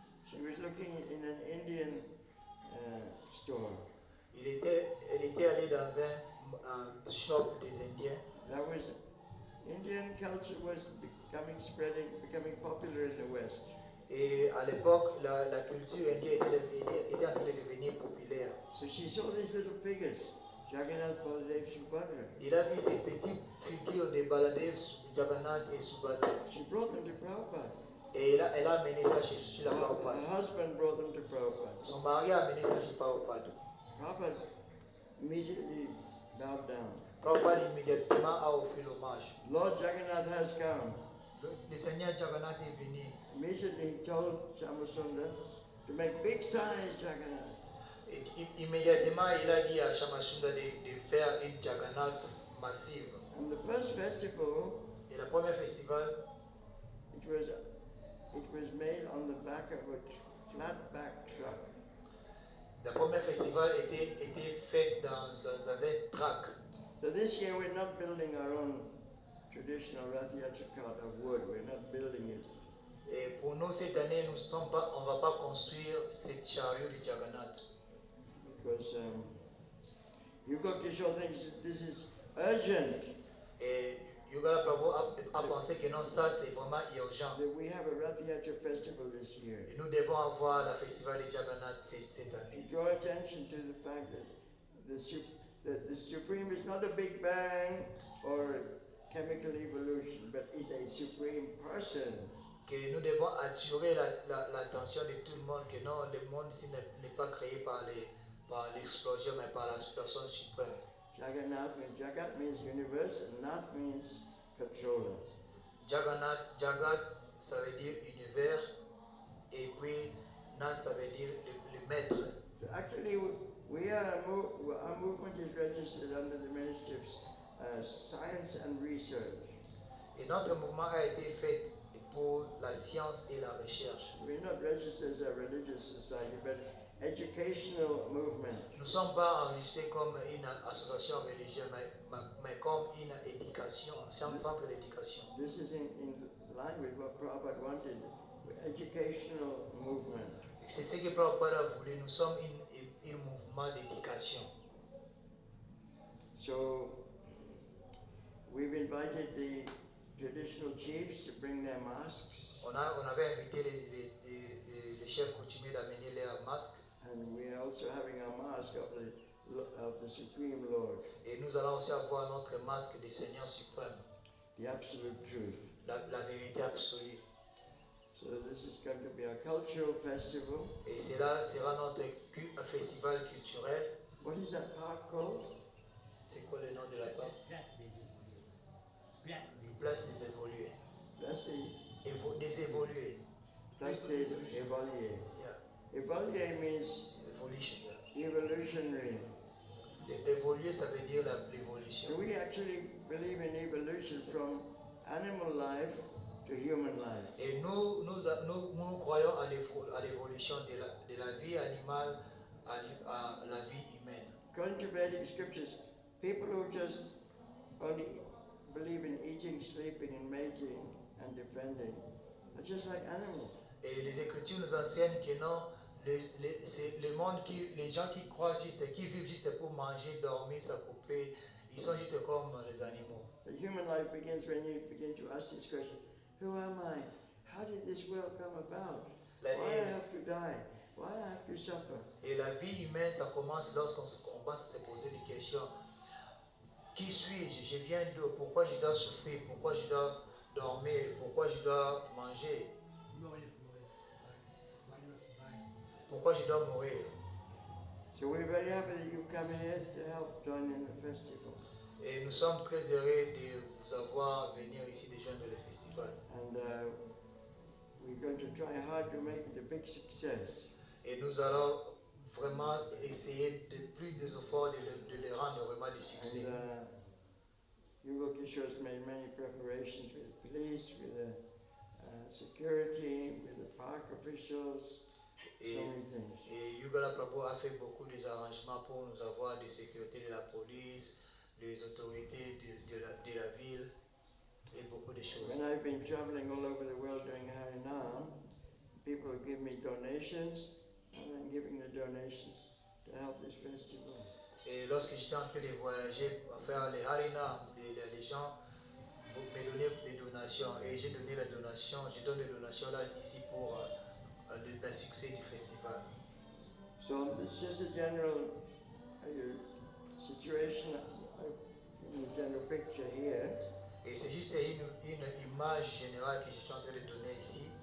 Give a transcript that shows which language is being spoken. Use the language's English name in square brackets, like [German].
[English] she was looking in an Indian store. [French] elle était allée dans un shop des Indiens. [English] That was Indian culture was becoming popular in the West. [French] Et à l'époque, la culture indienne était en train de devenir populaire. [English] So she saw these little figures, Jagannath, Baladev, Subhadra. [French] Il a vu ces petites figures de Baladev, Jagannath et Subhadra. [English] She brought them to Prabhupada. [French] Et elle a amené ça chez la Prabhupada. [English] Her husband brought them to Prabhupada. [French] Son mari a amené ça chez Prabhupada. [English] Prabhupada immediately bowed down. [French] Prabhupada immédiatement a offert l'hommage. [English] Lord Jagannath has come. [French] Le Seigneur Jagannath est venu. [English] Immediately he told Shamasundar to make big size Jagannath. [French] Et immédiatement, il a dit à Shamasundar de faire une Jagannath massive. [English] And the first festival, [French] Et le premier festival, [English] it was made on the back of a flat-back truck. [French] le premier festival était fait dans un truck. [English] So this year we're not building our own traditional Rath Yatra cart of wood. We're not building it. [French] Et pour nous, cette année, on ne va pas construire cette chariot de Jagannath. [English] Because Yugo Kishore thinks this is urgent. [French] Et Yoga Prabhu a pensé que non, ça c'est vraiment urgent. [English] that we have a Rath Yatra festival this year. [French] Et nous devons avoir le festival de Jagannath cette [English] To [French] année. [English] draw attention to the fact that the Supreme is not a Big Bang or a chemical evolution, but is a Supreme Person. [French] Que nous devons attirer l'attention de tout le monde, que non, le monde ici n'est pas créé par l'explosion, mais par la personne suprême. [English] Jagannath means Jagat means universe, and Nath means controller. [French] Jagannath, Jagat, ça veut dire univers, et puis Nath, ça veut dire le maître. [English] So actually, we are our movement is registered under the Ministry of Science and Research. [French] Et notre mouvement a été fait pour la science et la recherche. [English] We're not registered as a religious society, but educational movement. [French] Nous ne sommes pas enregistrés comme une association religieuse, mais comme une éducation, un centre d'éducation. [English] This is in line with what Prabhupada wanted, educational movement. [French] C'est ce que Prabhupada a voulu. Nous sommes un mouvement d'éducation. [English] So we've invited the traditional chiefs to bring their masks, [French] On avait invité les chefs coutumiers d'amener leurs masques. [English] and we are also having our mask of the Supreme Lord, [French] Et nous allons aussi avoir notre masque du Seigneur suprême, [English] the absolute truth. [French] la vérité absolue. [English] So this is going to be a cultural festival. [French] Et cela sera notre un festival culturel. [English] What is that park called? [French] C'est quoi le nom de la part? Place des évolués. Place Des évolués. Place des Evoliers. [English] Yeah. Evolier means Evolution. evolutionary. [French] Évoluer, ça veut dire l'évolution. [English] So we actually believe in evolution from animal life to human life. [French] Et nous croyons à l'évolution de la vie animale à la vie humaine. [English] According to Vedic scriptures, people who just only believe in eating, sleeping, and mating and defending are just like animals. [French] Et les Écritures nous enseignent que non, c'est le monde les gens qui croient juste, qui vivent juste pour manger, dormir, s'accouper, ils sont juste comme les animaux. [English] The human life begins when you begin to ask this question: who am I? How did this world come about? Why I have to die? Why I have to suffer? [French] Et la vie humaine, ça commence lorsqu'on commence à se poser des questions. Qui suis-je? Je viens d'où? Pourquoi je dois souffrir? Pourquoi je dois dormir? Pourquoi je dois manger? Pourquoi je dois mourir? [English] So we're very happy that you come here to help join in the festival. [French] Et nous sommes très heureux de vous avoir venir ici de joindre le festival. [English] And we're going to try hard to make it a big success. [French] Et nous allons vraiment essayer de plus des efforts de les rendre vraiment des succès. [English] And Yugo Kishore has made many preparations with the police, with the security, with the park officials, so many things. [French] Et Yugala Prabhu a fait beaucoup des arrangements pour nous avoir des sécurités de la police, des autorités de la ville et beaucoup de choses. [English] When I've been traveling all over the world doing Harinam, people give me donations, and I'm giving the donations to help this festival. [French] Et lorsque j'étais en train de voyager, à faire les Harinam, les gens me donnaient des donations et j'ai donné les donations, je donne les donations là ici pour le succès du festival. [English] So this is just a general situation, a general picture here. [French] Et c'est juste une image générale que je suis en train de donner ici.